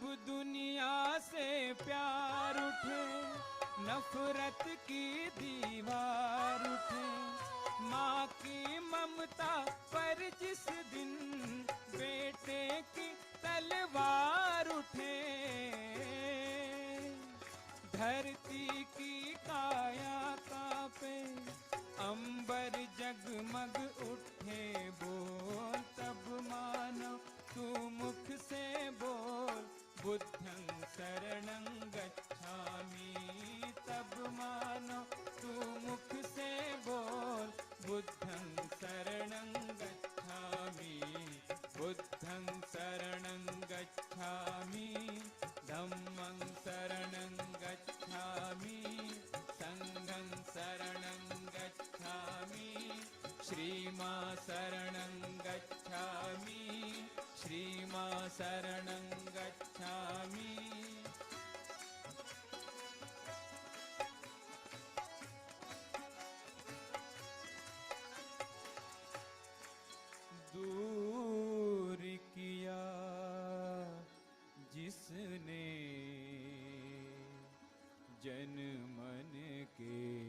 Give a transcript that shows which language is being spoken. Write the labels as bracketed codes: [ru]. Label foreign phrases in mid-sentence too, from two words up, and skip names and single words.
[hi] दुनिया से प्यार उठे, नफरत की दीवार उठे, माँ की ममता पर जिस दिन बेटे की तलवार उठे, धरती की काया कांपे, अंबर जगमग उठे, बोल तब मानो तू मुख से बोल, [pi] बुद्धं शरणं गच्छामि। [hi] तब मानो तू मुख से बोल, [pi] बुद्धं शरणं गच्छामि, बुद्धं शरणं गच्छामि, धम्मं शरणं गच्छामि, संघं शरणं गच्छामि, श्रीमा शरणं गच्छामि, श्रीमा शरणं गच्छामि। [hi] दूर किया जिसने जन मन के,